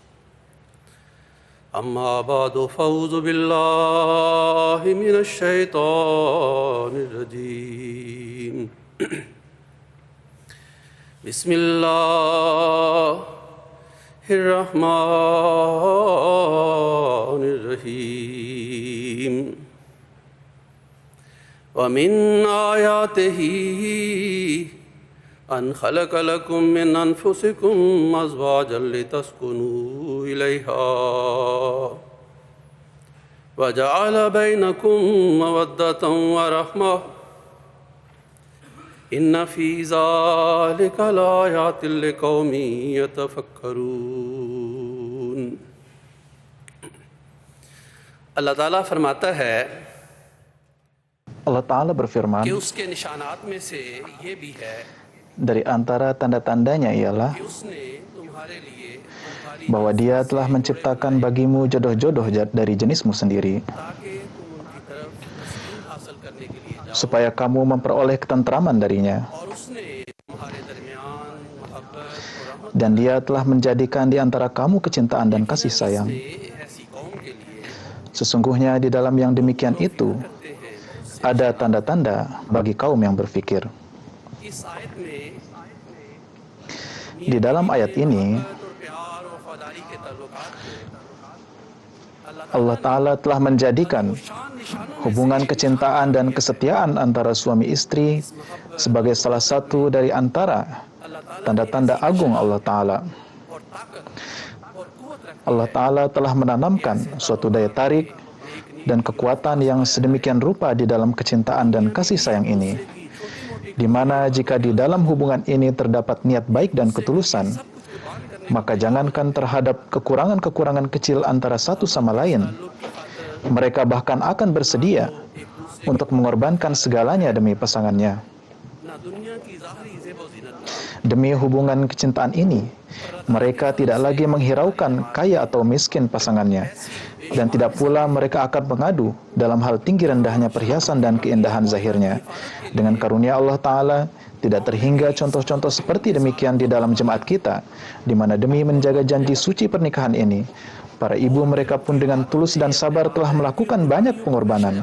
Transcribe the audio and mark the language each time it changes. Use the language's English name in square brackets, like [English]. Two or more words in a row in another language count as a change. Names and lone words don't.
[Arabic] أما بعد، فأعوذ بالله من الشيطان الرجيم. بسم الله الرحمن الرحيم. ومن آياته أن خلق لكم من أنفسكم أزواجا لتسكنوا إليها وجعل بينكم مودة ورحمة. إن في ذلك لآيات لقوم يتفكرون. [Urdu] اللہ تعالیٰ فرماتا ہے, [Indonesian] Allah Ta'ala berfirman, [Urdu] کہ اس کے نشانات میں سے یہ بھی ہے [Indonesian] dari antara tanda-tandanya ialah [Urdu] کہ اس نے تمہارے لیے [Indonesian] bahwa Dia telah menciptakan bagimu jodoh-jodoh dari jenismu sendiri, [Urdu] تاکہ تم ان کی طرف تسکین حاصل کرنے کے لیے جاؤ, [Indonesian] supaya kamu memperoleh ketentraman darinya. [Urdu] اور اس نے تمہارے درمیان محبت اور رحمت [Indonesian] Dan Dia telah menjadikan di antara kamu kecintaan dan kasih sayang. [Urdu] سے ایسی قوم کے لیے [Indonesian] Sesungguhnya di dalam yang demikian itu ada tanda-tanda bagi kaum yang berfikir. [Urdu] اس آیت میں [Indonesian] Di dalam ayat ini, [Urdu] اور پیار اور وفاداری کے تعلقات کو [Indonesian] Allah Ta'ala telah menjadikan hubungan kecintaan dan kesetiaan antara suami istri sebagai salah satu dari antara tanda-tanda agung Allah Ta'ala. [Urdu] اور طاقت اور قوت رکھنے [Indonesian] Allah Ta'ala telah menanamkan suatu daya tarik dan kekuatan yang sedemikian rupa di dalam kecintaan dan kasih sayang ini, di mana jika di dalam hubungan ini terdapat niat baik dan ketulusan, maka jangankan terhadap kekurangan-kekurangan kecil antara satu sama lain, mereka bahkan akan bersedia untuk mengorbankan segalanya demi pasangannya. [Urdu] نہ دنیا کی ظاہری زیب و زینت [Indonesian] Demi hubungan kecintaan ini, mereka tidak lagi menghiraukan kaya atau miskin pasangannya, dan tidak pula mereka akan mengadu dalam hal tinggi rendahnya perhiasan dan keindahan zahirnya. Dengan karunia Allah Ta'ala, tidak terhingga contoh-contoh seperti demikian di dalam jemaat kita, di mana demi menjaga janji suci pernikahan ini, para ibu mereka pun dengan tulus dan sabar telah melakukan banyak pengorbanan.